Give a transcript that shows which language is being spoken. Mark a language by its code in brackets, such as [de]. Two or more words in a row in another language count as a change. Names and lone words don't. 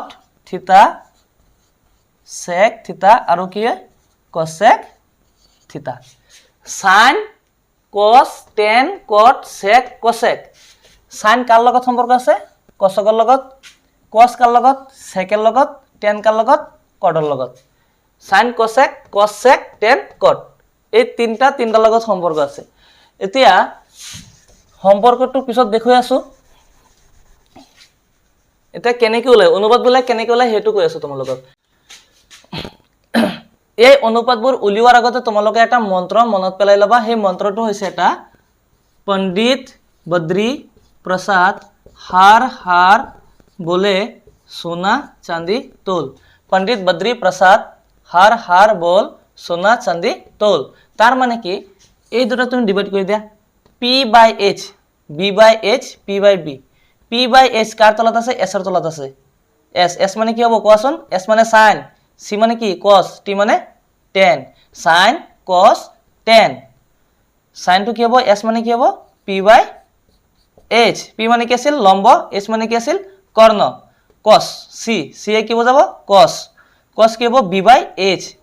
[as] থিতা sec থিতা আৰু কি cosec থিতা [en] sin cos tan cot sec cosec sin [as] কাৰ লগত সম্পৰ্ক আছে cosৰ লগত cos কাৰ লগত sec ৰ লগত tan কাৰ লগত cot ৰ লগত [en] sin cosec cos sec tan cot [as] এই তিনটা লগত সম্পৰ্ক আছে এতিয়া সম্পৰ্কটো পিছত দেখুৱাই আছো এটা কেনেকৈ ওলাই অনুপাত বলে কেনেকৈ ওলাই হেতু কৈ আছো তোমালোকক এই অনুপাতবোৰ উলিওৱাৰ আগতে তোমালোকে এটা মন্ত্ৰ মনত পেলাই লবা সেই মন্ত্ৰটো হৈছে এটা পণ্ডিত বদ্ৰী प्रसाद [hi] हार हार बोले सोना चांदी तोल पंडित बद्री प्रसाद हार हार बोल सोना चांदी तोल तार माने कि [as] এই দুটো তুমি ডিভাইড কৰি দিয়া [en] p by h b by h [as] p by b p by h কাৰ তলত আছে s ৰ তলত আছে s s মানে কি হ'ব কোৱাচোন s মানে sin c মানে কি cos t মানে tan [en] sin cos tan sin [as] টো কি হ'ব s মানে কি হ'ব [en] p by h [as] p মানে কি আছিল লম্ব h মানে কি আছিল কৰ্ণ [en] cos c c [as] এ কি বুজাব [en] cos cos [as] কি হ'ব [en] b by h